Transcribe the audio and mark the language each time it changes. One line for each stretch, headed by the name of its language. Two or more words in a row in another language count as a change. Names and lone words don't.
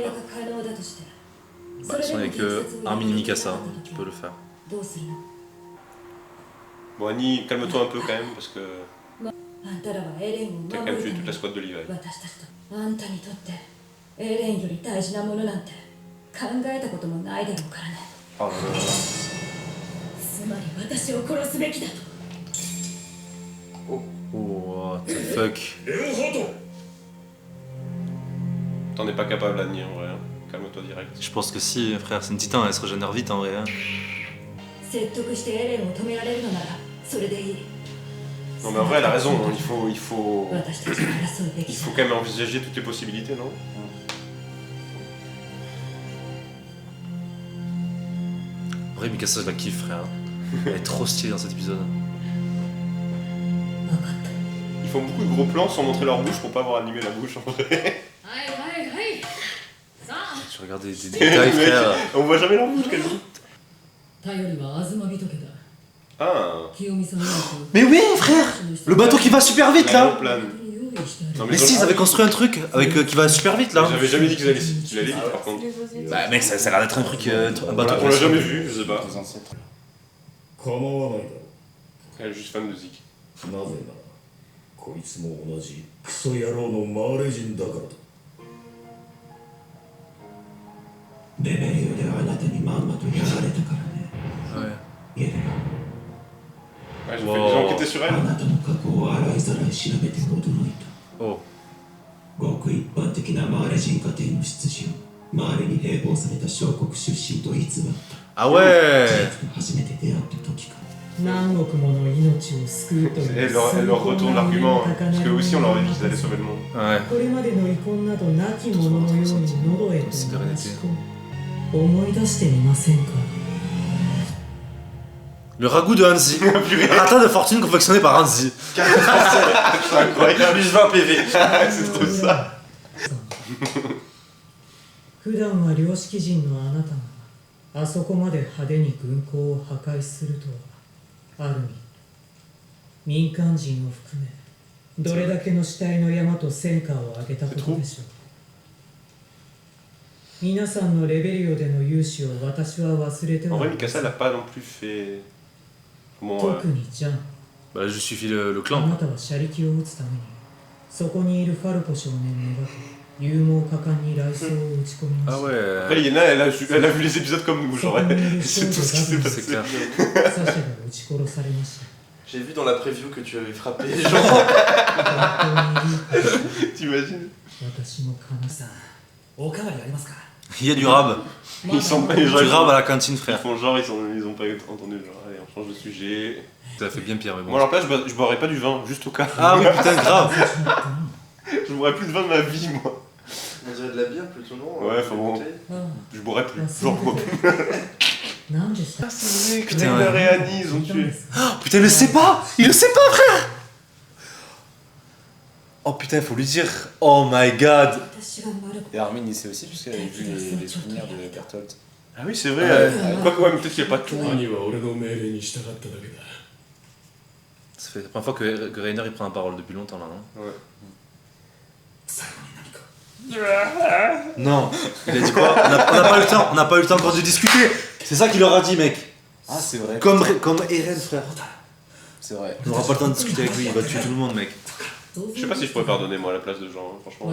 French: Bah, de toute façon, il n'y a que Armin et Mikasa qui peuvent le faire. Bon, Annie, calme-toi un peu quand même, parce que... T'as quand même tué toute la squad de Levi. Oh là là.
English: Oh, what the fuck.
French: T'en es pas capable, Annie, en vrai. Calme-toi direct. Je pense que si, frère, c'est une titan, elle se régénère vite en vrai. Hein.
Japanese: 説得してエレンを止められるのならそれでいい
French: Non mais en vrai elle a raison, hein. il faut
Japanese: 私たちが争うべき
French: il
Japanese: じゃ
French: faut quand même envisager toutes les possibilités, non? En vrai, Mikasa, je la kiffe, frère. Elle est trop stylée dans cet épisode.
Japanese: 分かった
French: Ils font beaucoup de gros plans sans montrer leur bouche pour pas avoir animé la bouche en vrai.
Japanese: はいはいはいさあ
French: Tu regardes des détails, Les mecs, frère. on voit jamais leur bouche quasiment.
Japanese: 頼りは東人家だ
French: Ah,
Japanese: 清美さんは
French: Mais oui, frère Le bateau qui va super vite là l'aéroplane.
Japanese: 用意してある
French: Non, Mais si, ils avaient construit un truc avec, qui va super vite là. J'avais jamais dit qu'ils allaient qu'il allait vite par contre. Les osés. Bah, mec, ça a l'air d'être un truc. Un On bateau. l'a jamais vu, je sais pas. Les ancêtres.
Japanese: 構わないだろ
French: Elle est juste fan de Zik.
Japanese: なぜならこいつも同じクソ野郎のマーレ人だからだレベリオであなたにまんまとやられたからね
French: Ouais.
Japanese: イエレナ
French: Ouais, Wow. ils ont enquêté sur
Japanese: あ
French: elle.
Japanese: なたの過去を洗いざらい調べて驚いた
French: Oh.
Japanese: ごく一般的なマーレ人家庭の出自を周りに併合された小国出身と偽った
French: Ah ouais
Japanese: 初めて出会った時から何億もの命を救うという
French: Elle leur retourne l'argument, hein, parce que aussi on leur avait dit qu'ils allaient sauver le monde. Ouais.
Japanese: これまでの遺恨などなきもののように喉へと流し込む思い出してみませんか
French: Le ragoût de Hanzi. Ratat de fortune confectionné par Hanzi. C'est incroyable. Plus 20 PV. C'est trop ça.
Japanese: 普段は良識人のあなたがあそこまで派手に軍港を破壊するとはある意味民間人を含めどれだけの死体の山と戦果を上げたことでしょう皆さんのレベリオでの勇姿を私は忘れて
French: En
Japanese: は
French: vrai,
Japanese: いませ
French: Mikasa
Japanese: ん
French: elle a pas non plus fait. Bon,
Japanese: 特にジャン
French: Bah, là, je suffis le
Japanese: あ
French: clan.
Japanese: なたは車力を撃つためにそこにいるファルコ少年めがけ勇猛果敢に雷槍を打ち込みま
French: Ah
Japanese: した
French: après, ouais. Yena, elle a vu les épisodes comme nous, genre. C'est tout ce qui s'est C'est passé. clair.
Japanese: サシャが撃ち殺されました
French: J'ai vu dans la preview que tu avais frappé les gens.
Japanese: 本当にいい
French: T'imagines?
Japanese: 私も悲さおかわりありますか
French: Il y a du rab. Ils sont pas les gens. Du rab à la cantine, Ils frère. font genre, ils ont pas entendu, genre, allez, on change de sujet. Ça fait bien pire, mais Bon, bon. alors là, je boirais pas du vin, juste au cas. Ah oui, putain, grave. Je boirais plus de vin de ma vie, moi. On dirait de la bière plutôt, non? Ouais, enfin bon.
Japanese: ああ
French: Je boirais plus.
Japanese: 忘
French: Genre,
Japanese: れ
French: moi.
Japanese: てた何でした
French: C'est vrai que Putain, Rainer et Annie, ils ont
Japanese: 聞いたん
French: tué.
Japanese: です
French: Putain, il le sait pas. Il le sait pas, frère. Oh putain, faut lui dire.
English: Oh my god.
Japanese: 私がマルコ
French: Et Armin, il sait aussi, puisqu'elle avait vu les souvenirs de Bertolt. Ah oui, c'est vrai. Ouais. Quoique, ouais, mais peut-être qu'il n'y a pas tout.
Japanese: 兄は俺の命令に従っただけだ
French: Ça fait la première fois que Rainer il prend la parole depuis longtemps là, non? Ouais.
Japanese: 最後に何か
French: Non. Il a dit quoi? On n'a pas eu le temps. On n'a pas eu le temps encore de discuter. C'est ça qu'il leur a dit, mec. Ah, c'est vrai. Comme Eren, frère. C'est vrai. On n'aura pas le temps de discuter avec lui. Il va tuer tout le monde, mec. Je sais pas si je pourrais pardonner, moi, à la place de gens, hein, franchement.